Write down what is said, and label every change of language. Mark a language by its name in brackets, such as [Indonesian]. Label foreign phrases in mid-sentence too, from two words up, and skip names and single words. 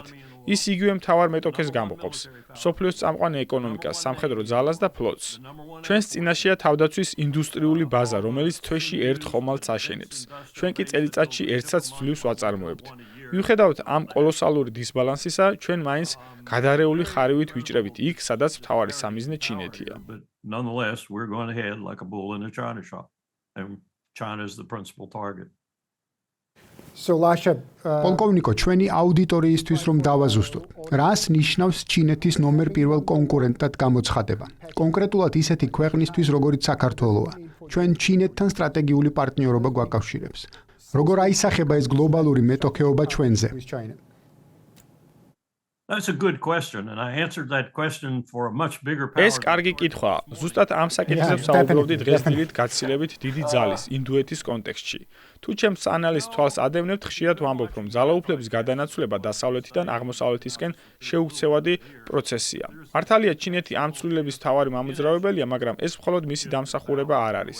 [Georgian] ის იგივე მთავარ მეტოქეს გამოყოფს, მსოფლიოს წამყვან ეკონომიკას, სამხედრო ძალას და ფლოტს. ჩვენს წინაშეა თავდაცვის ინდუსტრიული ბაზა, რომელიც თვეში ერთ ხომალდს აშენებს. ჩვენ კი წელიწადში ერთსაც ძლივს ვაწარმოებთ. მიუხედავად ამ კოლოსალური დისბალანსისა, ჩვენ მაინც გადარეული ხარივით ვიჭრებით იქ, სადაც მთავარი სამიზნე ჩინეთია. [English] But nonetheless, we're going ahead like a bull in a china shop. And China is the principal target. So Lasha, [Georgian] პოლკოვნიკო, ჩვენი აუდიტორიისთვის რომ დავაზუსტოთ, რას ნიშნავს ჩინეთის ნომერ პირველ კონკურენტად გამოცხადება? კონკრეტულად ისეთი ქვეყნისთვის, როგორიც საქართველოა. ჩვენ ჩინეთთან სტრატეგიული პარტნიორობა გვაკავშირებს. როგორ აისახება ეს გლობალური მეტოქეობა ჩვენზე? [English] with China. That's a good question, and I answered that question for a much bigger power. [Georgian] ეს კარგი კითხვაა. ზუსტად ამ საკითხებს [English] Yeah, [Georgian] საუბრობდი [English] definitely, [Georgian] დღეს დილით გაცილებით დიდი ძალის, ინდუეთის კონტექსტში. თუ ჩემს ანალიზს თვალს ადევნებთ, ხშირად ვამბობ, რომ ძალაუფლების გადანაცვლება დასავლეთიდან აღმოსავლეთისკენ შეუქცევადი პროცესია. მართალია, ჩინეთი ამ ცვლილების მთავარი მამოძრავებელია, მაგრამ ეს მხოლოდ მისი დამსახურება არ არის.